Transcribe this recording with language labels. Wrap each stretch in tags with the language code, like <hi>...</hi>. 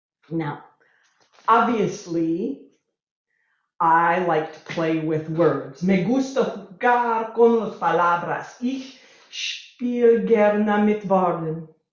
<en>Now, obviously, I like to play with words.</en> <es>Me gusta jugar con las palabras.</es> <de>Ich spiel gerne mit Worten.</de>